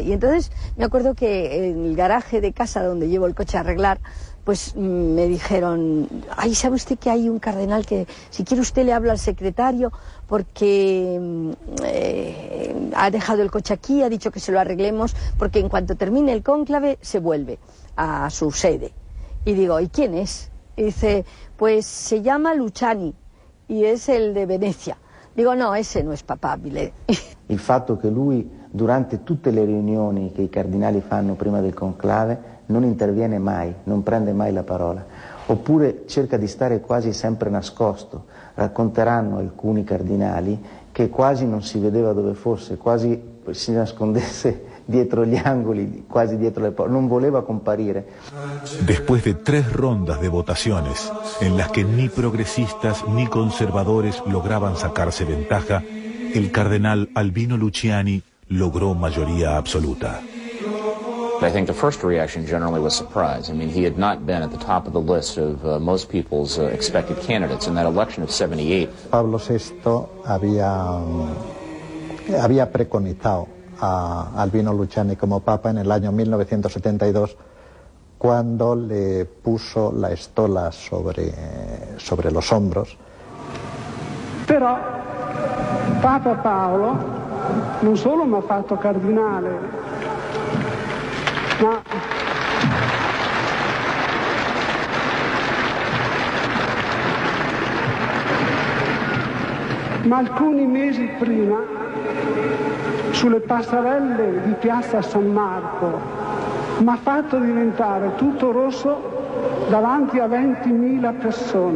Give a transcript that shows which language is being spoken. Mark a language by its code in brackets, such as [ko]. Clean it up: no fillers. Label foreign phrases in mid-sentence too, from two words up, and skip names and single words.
[es] Y entonces me acuerdo que en el garaje de casa donde llevo el coche a arreglar, pues me dijeron: ay, ¿sabe usted que hay un cardenal que si quiere usted le habla al secretario porque ha dejado el coche aquí, ha dicho que se lo arreglemos porque en cuanto termine el cónclave se vuelve a su sede? Y digo: ¿y quién es? Y dice: pues se llama Luciani y es el de Venecia. Digo: no, ese no es papabile. [it] Il fatto che lui durante tutte le riunioni che i cardinali fanno prima del conclave non interviene mai, non prende mai la parola, oppure cerca di stare quasi sempre nascosto. Racconteranno alcuni cardinali che quasi non si vedeva dove fosse, quasi si nascondesse dietro gli angoli, quasi dietro le porte, non voleva comparire. [es] Después de 3 rondas de votaciones, en las que ni progresistas ni conservadores lograban sacarse ventaja, el cardenal Albino Luciani logró mayoría absoluta. [en] I think the first reaction generally was surprise. I mean, he had not been at the top of the list of most people's expected candidates in that election of 78. [es] Pablo VI había preconizado a Albino Luciani como papa en el año 1972, cuando le puso la estola sobre los hombros. [it] Però Papa Paolo non solo mi ha fatto cardinale, ma alcuni mesi prima, sulle passerelle di Piazza San Marco, mi ha fatto diventare tutto rosso davanti a 20.000 persone.